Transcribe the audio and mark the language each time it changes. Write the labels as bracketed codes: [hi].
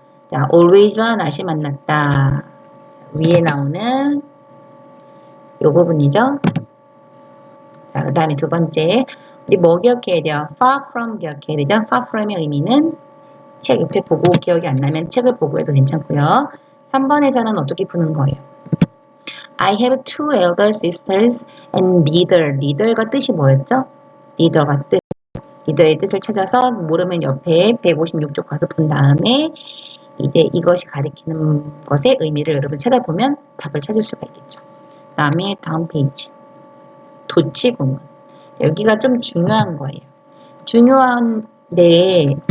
[ko] 자, always와 not이 만났다. 위에 나오는 이 부분이죠. 자, 그 다음에 두 번째, 우리 뭐 기억해야 돼요? far from 기억해야 되죠? far from의 의미는 책 옆에 보고 기억이 안 나면 책을 보고 해도 괜찮고요. 3번에서는 어떻게 푸는 거예요? [en] I have two elder sisters and neither가 [ko] 뜻이 뭐였죠? neither가 뜻. neither의 뜻을 찾아서 모르면 옆에 156쪽 가서 본 다음에 이제 이것이 가리키는 것의 의미를 여러분 찾아보면 답을 찾을 수가 있겠죠. 그 다음에 다음 페이지. 도치구문. 여기가 좀 중요한 거예요. 중요한데